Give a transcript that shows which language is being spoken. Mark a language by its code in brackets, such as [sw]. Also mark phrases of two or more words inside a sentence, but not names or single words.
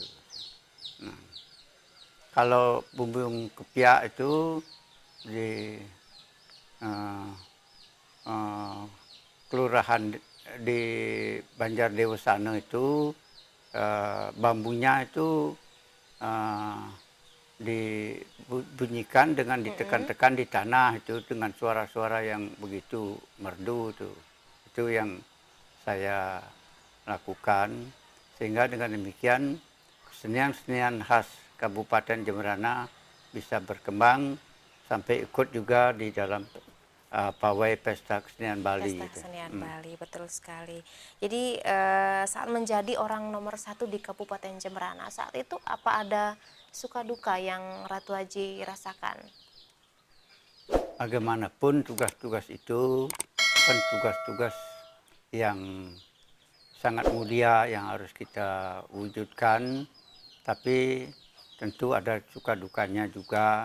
[id] Nah, kalau bumbung kepiak itu di kelurahan di Banjardewasana itu bambunya itu dibunyikan dengan ditekan-tekan di tanah itu dengan suara-suara yang begitu merdu itu yang saya lakukan, sehingga dengan demikian kesenian-kesenian khas Kabupaten Jemberana bisa berkembang sampai ikut juga di dalam pawai pesta kesenian Bali Pesta itu. Kesenian Bali, betul sekali. Jadi saat menjadi orang nomor satu di Kabupaten Jemberana, saat itu apa ada suka duka yang Ratu Aji rasakan? Bagaimanapun tugas-tugas itu kan tugas-tugas yang sangat mulia yang harus kita wujudkan, tapi tentu ada suka dukanya juga.